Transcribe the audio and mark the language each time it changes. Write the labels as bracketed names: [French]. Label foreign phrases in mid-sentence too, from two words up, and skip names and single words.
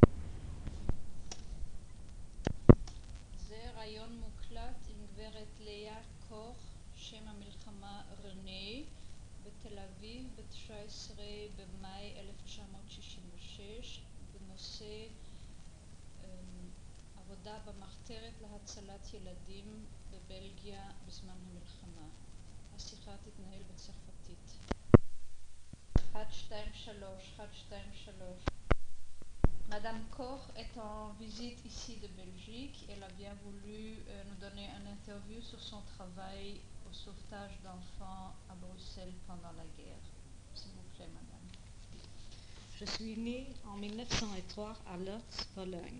[Hebrew] זה ראיון מוקלט עם גברת לאה קוך, שם המלחמה רנה, בתל אביב, ב-19 במאי 1966, בנושא עבודה במחתרת להצלת ילדים בבלגיה בזמן המלחמה. השיחה תתנהל בצרפתית. 123, 123. [French] Madame Koch est en visite ici de Belgique. Elle a bien voulu nous donner une interview sur son travail au sauvetage d'enfants à Bruxelles pendant la guerre. S'il vous plaît, madame. Je suis née en 1903 à Lodz, Pologne.